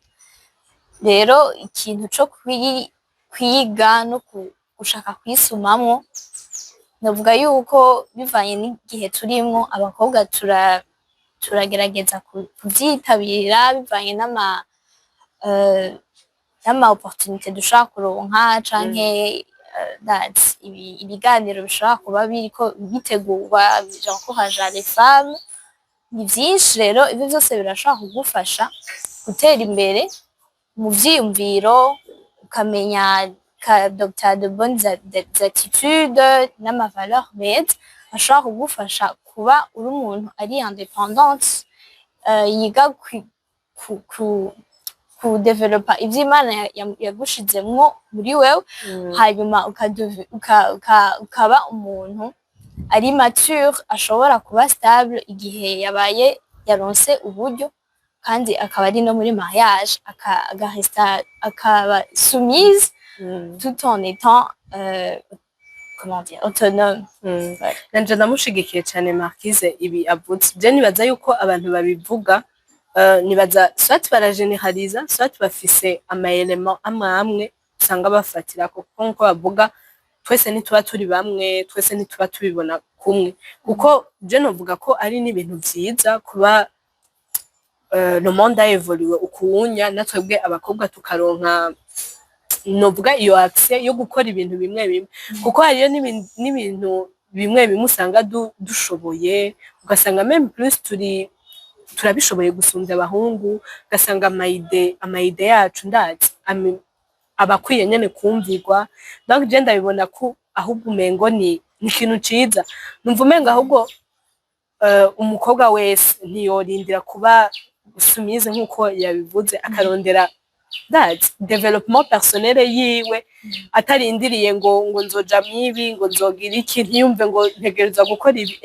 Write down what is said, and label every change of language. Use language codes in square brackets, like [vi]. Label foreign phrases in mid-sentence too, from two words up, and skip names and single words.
[rn] Rero ikintu co kwiga no gushaka kwisumamwo, novuga yuko bivanye n'igihe turimwo, abakobwa turagerageza kuvyitabira bivanye n'ama opportunité dushaka kuronka, canke ibiganiro bishobora kuba biriko bitegurwa [fr] j'encourage les femmes. [rn] Ni vyinshi rero, ivyo vyose birashobora kugufasha gutera imbere mu vyiyumviro, ukamenya [fr] d'adopter de bonnes attitudes [rn] n'ama valeurs meza ashobora kugufasha kuba uri umuntu ari indépendante, yiga kudevelopa ivyo Imana yagushizemwo muri wewe, hanyuma ukaba umuntu ari mature, ashobora kuba stable igihe yaronse uburyo, kandi akaba ari no muri mariage akaba soumise [fr] tout en étant comment dire, autonome. [rn] Nanje ndamushigikiye cyane Marquise ibi avuze. Je nibaza yuko abantu babivuga, nibaza soit barageneraliza, soit bafise ama-element amwe usanga bafatira kuko nko bavuga twese ntituba turi bamwe, twese ntituba tubibona kumwe. Kuko je novuga ko ari n'ibintu vyiza kuba [fr] le monde a évolué [rn] ukunya, natwebwe abakobwa tukaronka novuga iyo accès yo gukora ibintu bimwe bimwe, kuko hariyo n'ibintu bimwe bimwe usanga dushoboye, ugasanga [fr] même plus [rn] turabishoboye gusumbya abahungu, ugasanga amayide yacu ndazi abakwiye nyene kumvirwa. [fr] Donc je [rn] ndabibona ko ahubwo umengo ni ikintu ciza. Numva umenga ahubwo umukobwa wese ntiyorindira kuba soumise nk'uko yabivuze, akarondera [fr] development personnel [rn] yiwe, atarindiriye ngo nzoja mwibi, ngo nzogira iki, ntiyumve ngo ntegereza gukora ibi.